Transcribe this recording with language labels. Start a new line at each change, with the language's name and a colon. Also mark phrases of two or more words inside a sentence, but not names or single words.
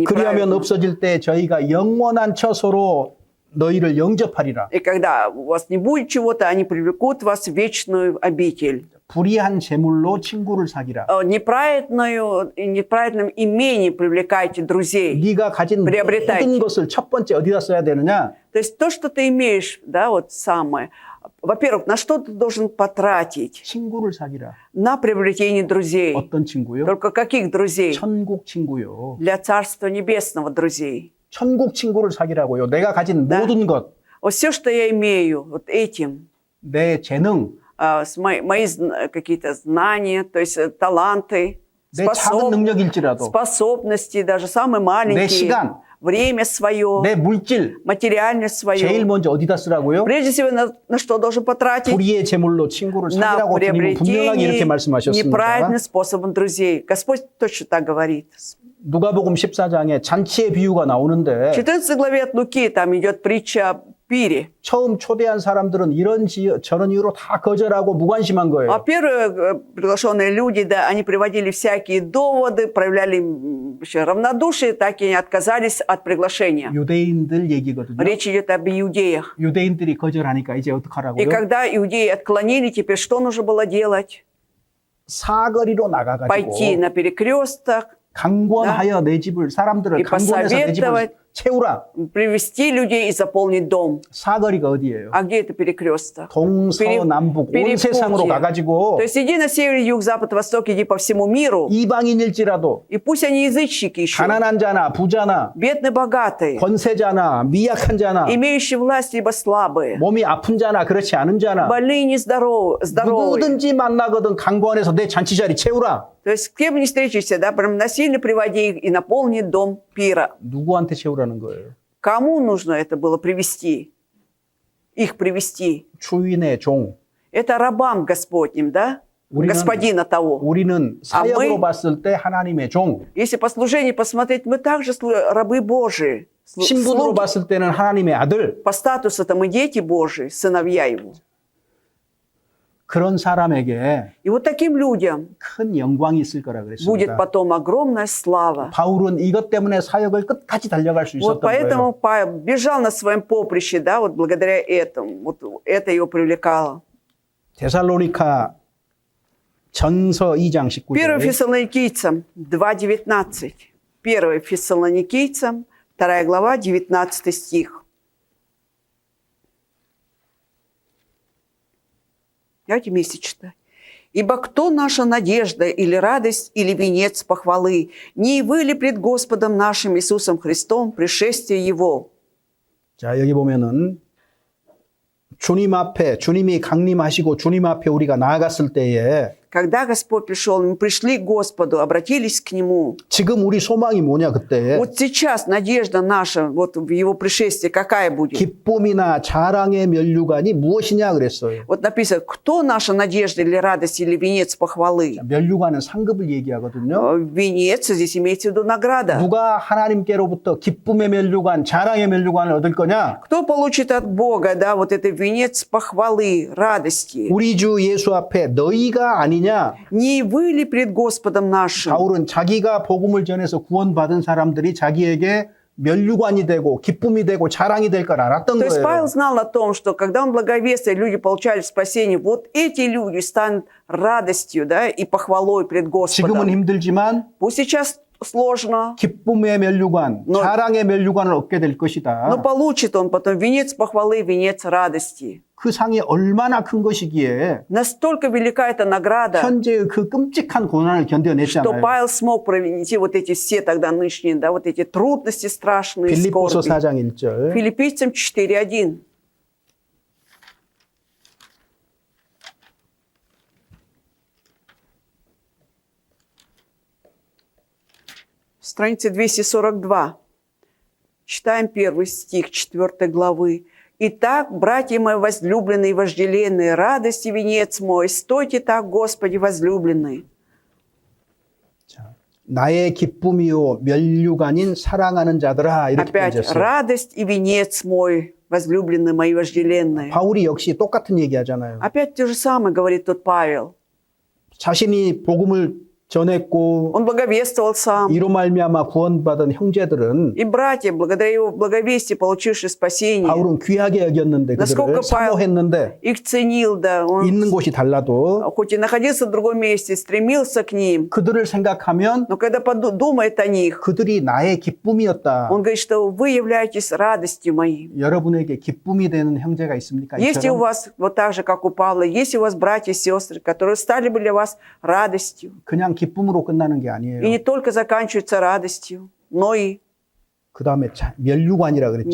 Korean: 그리하면
Russian: неправедно.
Korean: 없어질 때 저희가 영원한 처소로 너희를 영접하리라.
Russian: И когда у вас не будет чего-то, они привлекут вас в вечную обитель.
Korean: 불의한 제물로 친구를 사기라.
Russian: Неправедным имением привлекайте друзей.
Korean: 네가 가진
Russian: приобретайте.
Korean: 모든 것을 첫 번째 어디다 써야 되느냐?
Russian: То есть то, что ты имеешь, да, вот самое, Во-первых, на что ты должен потратить?
Korean: 친구를 사귀라.
Russian: На приобретение друзей.
Korean: 어떤 친구요?
Russian: Только каких друзей?
Korean: 천국 친구요.
Russian: Для Царства Небесного друзей.
Korean: 천국 친구를 사귀라고요. 내가 가진
Russian: Да.
Korean: 모든 것,
Russian: Вот все, что я имею, вот этим,
Korean: 내 재능,
Russian: мои какие-то знания, то есть таланты,
Korean: 내 작은 능력일지라도,
Russian: способности, даже самые
Korean: 내
Russian: маленькие,
Korean: 시간,
Russian: время свое,
Korean: 내 물질,
Russian: материальность
Korean: 제일
Russian: свою.
Korean: 먼저 어디다 쓰라고요?
Russian: Прежде всего, на что должен потратить?
Korean: 불의의 제물로 친구를
Russian: На
Korean: 사귀라고 주님은 분명하게 이렇게
Russian: приобретение
Korean: 말씀하셨습니다.
Russian: неправильным способом друзей. Господь точно так говорит.
Korean: 누가복음 14장에 잔치의 비유가
Russian: В
Korean: 나오는데
Russian: 14 главе от Луки там идет притча о пире.
Korean: 처음 초대한 사람들은 저런 이유로 다 거절하고 무관심한
Russian: А
Korean: 거예요.
Russian: первые приглашенные люди, да, они приводили всякие доводы, проявляли вообще равнодушие, так и они отказались от приглашения.
Korean: 유대인들 얘기거든요.
Russian: Речь идет об иудеях.
Korean: 유대인들이 거절하니까 이제
Russian: И
Korean: 어떡하라고요?
Russian: когда иудеи отклонили, теперь что нужно было делать?
Korean: 사거리로
Russian: Пойти
Korean: 나가가지고
Russian: на перекресток,
Korean: 강권하여 내 집을 사람들을 이 강권해서 내 집을
Russian: посоветовать.
Korean: 채우라.
Russian: привести людей и заполнить дом.
Korean: 사거리가 어디예요?
Russian: А где это перекресток?
Korean: 동서남북 온
Russian: перепутье.
Korean: 세상으로 가가지고
Russian: То есть иди на север, юг, запад, восток, иди по всему миру.
Korean: 이방인일지라도
Russian: И пусть они язычники еще,
Korean: 가난한 자나 부자나
Russian: бедные, богатые,
Korean: 권세자나 미약한 자나
Russian: имеющие власть, либо слабые,
Korean: 몸이 아픈 자나 그렇지 않은 자나
Russian: больные, нездоровые.
Korean: 누구든지 만나거든 강권해서 내 잔치자리 채우라.
Russian: То есть с кем не встречаешься, да, прям насильно приводи их и наполни дом пира. 누구한테 채우라는 거예요? Кому нужно это было привести? Их привести.
Korean: 주인의 종.
Russian: Это рабам Господним, да?
Korean: 우리는-
Russian: Господина того.
Korean: 우리는 사역으로
Russian: мы-
Korean: 봤을 때 하나님의 종.
Russian: Если по служению посмотреть, мы также рабы Божии.
Korean: 신분으로
Russian: Слуги.
Korean: 봤을 때는 하나님의 아들.
Russian: По статусу-то мы дети Божии, сыновья Его.
Korean: 그런 사람에게
Russian: И вот таким людям
Korean: 큰 영광이 있을 거라
Russian: будет
Korean: 그랬습니다.
Russian: потом огромная слава.
Korean: 바울은 이것 때문에 사역을 끝까지 달려갈 수
Russian: Вот
Korean: 있었던
Russian: поэтому
Korean: 거예요.
Russian: Павел бежал на своем поприще, да, вот благодаря этому. Вот это его привлекало.
Korean: 데살로니카 전서 2장 1 19절.
Russian: Фессалоникийцам 2:19. 1 Фессалоникийцам, 2 глава, 19 стих. Давайте вместе читать. «Ибо кто наша надежда или радость, или венец похвалы? Не вы ли пред Господом нашим Иисусом Христом пришествие Его?»
Korean: 자, 여기 보면은 주님 앞에 주님이 강림하시고 주님 앞에 우리가 나아갔을 때에
Russian: Когда Господь пришел, мы пришли к Господу, обратились к Нему.
Korean: 지금 우리 소망이 뭐냐 그때
Russian: Вот сейчас надежда наша вот в Его пришествии какая будет?
Korean: 기쁨이나 자랑의 면류관이 무엇이냐 그랬어요.
Russian: Вот написано, кто наша надежда или радость, или венец похвалы?
Korean: 면류관은 상급을 얘기하거든요.
Russian: Венец, здесь имеется в виду награда.
Korean: 누가 하나님께로부터 기쁨의 면류관, 자랑의 면류관을 얻을 거냐?
Russian: Кто получит от Бога, да, вот это венец похвалы, радости?
Korean: 우리 주 예수 앞에 너희가 아니냐?
Russian: Не вы ли пред Господом нашим?
Korean: 바울은 자기가 복음을 전해서 구원받은 사람들이 자기에게 면류관이 되고 기쁨이 되고 자랑이 될 걸 알았던
Russian: То есть
Korean: 거예요.
Russian: Павел знал о том, что когда он благовествует, люди получали спасение, вот эти люди станут радостью, да, и похвалой пред
Korean: 지금은
Russian: Господом.
Korean: 힘들지만
Russian: Пусть сейчас сложно,
Korean: 기쁨의 면류관,
Russian: Но-
Korean: 자랑의 면류관을 얻게 될 것이다.
Russian: но получит он потом венец похвалы, венец радости.
Korean: 그 상이 얼마나 큰 것이기에
Russian: Настолько велика эта награда,
Korean: 현재의 그 끔찍한 고난을
Russian: что
Korean: 견뎌냈잖아요.
Russian: Павел смог провести вот эти все тогда нынешние, да, вот эти трудности страшные,
Korean: 빌립보서
Russian: скорби.
Korean: 4장 1절.
Russian: Филиппийцам 4:1. Страница 242. Читаем первый стих 4 главы. «Итак, братья мои возлюбленные и вожделенные, радость и венец мой, стойте так, Господи возлюбленные».
Korean: 자, 나의 기쁨이요 면류관인 사랑하는 자들아 이렇게
Russian: Опять
Korean: 되었어요.
Russian: радость и венец мой, возлюбленные мои вожделенные.
Korean: 바울이 역시 똑같은 얘기하잖아요.
Russian: Опять то же самое говорит тут Павел.
Korean: 자신이 복음을 전했고
Russian: Он благовествовал сам.
Korean: 이로 말미암아 구원받은 형제들은
Russian: И братья, благодаря его благовестию, получившие спасение,
Korean: 바울은 귀하게 여겼는데
Russian: Насколько
Korean: 그들을 사모했는데
Russian: их ценил, да. Он,
Korean: 있는 곳이 달라도
Russian: хоть и находился в другом месте, стремился к ним.
Korean: 그들을 생각하면
Russian: Но когда думает о них,
Korean: 그들이 나의 기쁨이었다.
Russian: он говорит, что вы являетесь радостью моей.
Korean: 여러분에게 기쁨이 되는 형제가 있습니까?
Russian: Есть ли у
Korean: 이처럼?
Russian: вас, вот так же, как у Павла, есть ли у вас братья и сестры, которые стали бы для вас радостью?
Korean: 그냥 기쁨으로 끝나는 게
Russian: И
Korean: 아니에요.
Russian: не только заканчивается радостью, но и
Korean: 그 다음에 멸류관이라 그랬죠.